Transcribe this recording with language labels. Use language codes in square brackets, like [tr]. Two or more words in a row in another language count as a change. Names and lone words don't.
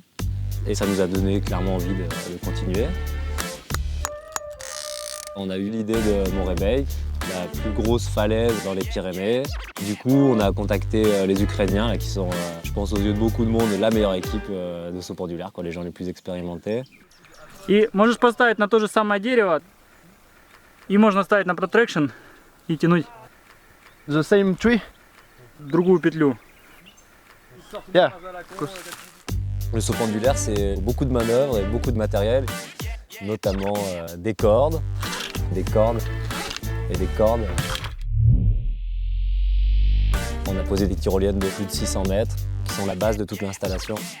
[fr] Et ça nous a donné clairement envie de continuer. On a eu l'idée de Mont-Réveil, la plus grosse falaise dans les Pyrénées. Du coup, on a contacté les Ukrainiens, là, qui sont, je pense, aux yeux de beaucoup de monde, la meilleure équipe de saut pendulaire, quoi, les gens les plus expérimentés. [ru] И можешь поставить на то же самое дерево, и можно ставить на protraction и тянуть [en] The same tree? [ru] другую петлю. [en] Yeah. [fr] Le saut pendulaire, c'est beaucoup de manœuvres et beaucoup de matériel, notamment des cordes et des cordes. On a posé des tyroliennes de plus de 600 mètres, qui sont la base de toute l'installation.